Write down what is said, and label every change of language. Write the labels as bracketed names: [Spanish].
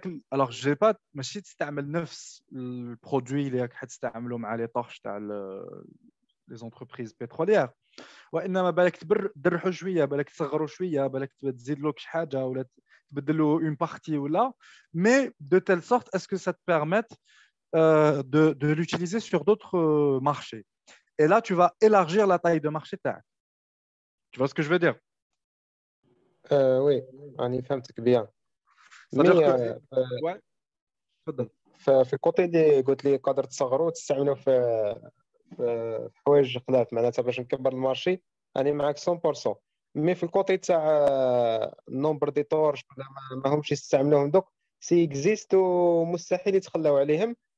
[French] Alors, je n'ai pas, [Arabic] ماشي تستعمل نفس البرودوي اللي راك حتستعملوا مع [French] les torches [Arabic] تاع [French] les entreprises pétrolières. [Arabic] وانما بالك تدرحوا شويه، بالك تصغروا شويه، بالك تزيد له شي حاجه ولا تبدل له اون بارتي ولا، [French] mais de telle sorte est-ce que ça te permette de l'utiliser sur d'autres marchés. Et là, tu vas élargir la taille de marché [Arabic] تاعك. [French] Tu vois ce que je veux dire? [Arabic] وي راني فهمتك بيان. [French] C'est-à-dire مي que ouais, [Arabic] تفضل. في الكوتي اللي قلت لي قادر تصغروا وتستعملوا في حوايج خلاف معناتها باش نكبر المارشي، راني معاك 100%. مي في الكوتي تاع النومبر دي تورش ولا ما همش يستعملوهم دوك سي اكزيست ومستحيل يتخلاو عليهم.